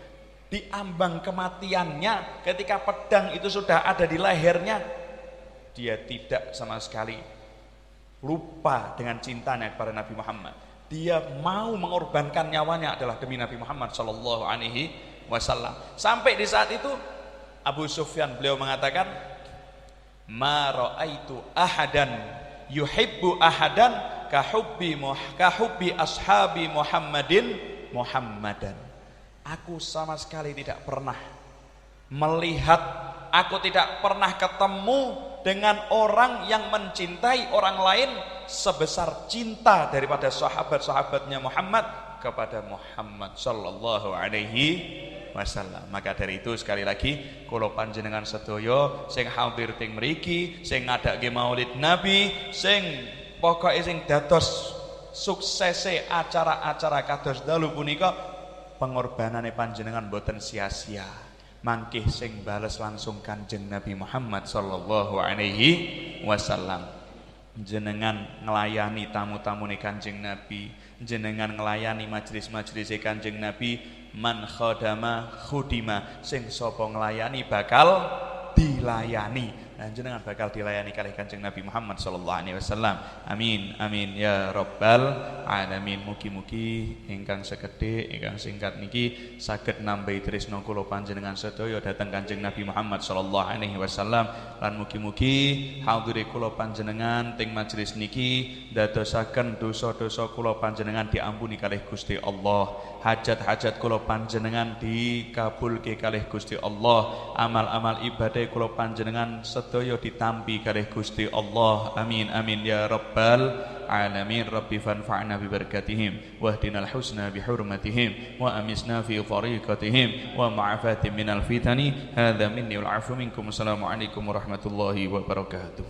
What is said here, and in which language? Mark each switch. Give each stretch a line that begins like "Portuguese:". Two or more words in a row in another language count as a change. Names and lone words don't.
Indonesian: Di ambang kematiannya, ketika pedang itu sudah ada di lehernya, dia tidak sama sekali lupa dengan cintanya kepada Nabi Muhammad. Dia mau mengorbankan nyawanya adalah demi Nabi Muhammad
Arabic: صلى الله عليه وسلم.
Indonesian: Sampai di saat itu Abu Sufyan beliau mengatakan,
Arabic: ما رأيت أحدا يحب أحدا كحب أصحاب محمد محمدا.
Indonesian: Aku sama sekali tidak pernah melihat, aku tidak pernah ketemu dengan orang yang mencintai orang lain sebesar cinta daripada sahabat-sahabatnya Muhammad kepada Muhammad
Arabic: صلى الله عليه وسلم.
Javanese: Maka dari itu sekali lagi kula panjenengan sedaya sing hadir teng mriki, sing ngadake Maulid Nabi, sing pokoke sing dados suksese acara-acara kados dalu punika pengorbanane panjenengan boten sia-sia. Mangkih sing bales langsung Kanjeng Nabi Muhammad
Arabic: صلى الله عليه وسلم.
Javanese: Jenengan nglayani tamu-tamune Kanjeng Nabi, jenengan nglayani majelis-majelis Kanjeng Nabi,
Arabic: من خدم خدم,
Javanese: sing sapa nglayani bakal dilayani. Dan jenengan bakal dilayani kalih Kanjeng Nabi Muhammad
Arabic: صلى الله عليه وسلم. آمين آمين يا رب العالمين.
Javanese: Mugi-mugi ingkang sekedhik ingkang singkat niki saged nambahi tresna kula panjenengan sedaya dhateng Kanjeng Nabi Muhammad
Arabic: صلى الله عليه وسلم,
Javanese: lan mugi-mugi hadire kula panjenengan teng majelis niki dadosaken dosa-dosa kula panjenengan diampuni kalih Gusti Allah, hajat-hajat kula panjenengan dikabulke kalih Gusti Allah, amal-amal ibadah kula panjenengan sedaya ditampi kalih Gusti Allah.
Arabic: آمين آمين يا رب العالمين رب فانفعنا ببركاتهم واهدنا الحسنى بحرمتهم وأمتنا في طريقتهم ومعافاة من الفتن. هذا مني والعفو منكم. السلام عليكم ورحمة الله وبركاته.